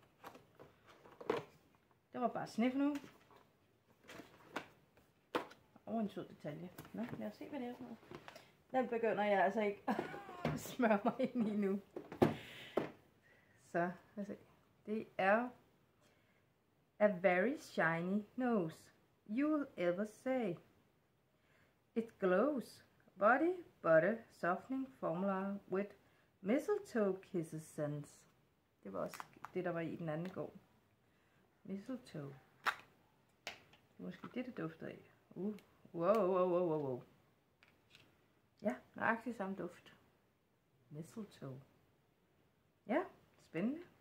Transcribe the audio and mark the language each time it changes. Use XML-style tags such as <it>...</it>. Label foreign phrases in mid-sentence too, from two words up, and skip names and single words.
<da>Det var bare snif nu. Og en sød detalje. Nå, lad os se, hvad det er for noget. Den begynder jeg altså ikke at smøre mig ind i nu. Så, lad os se. Det er</da> <en>a very shiny nose. You'll ever say. It glows. Body butter softening formula with mistletoe kisses scents.</en> <da>Det var også det, der var i den anden gård. Mistletoe. Det er måske det dufter af. Wow. Ja, nøjagtigt samme duft. Mistletoe. Ja, spændende.</da>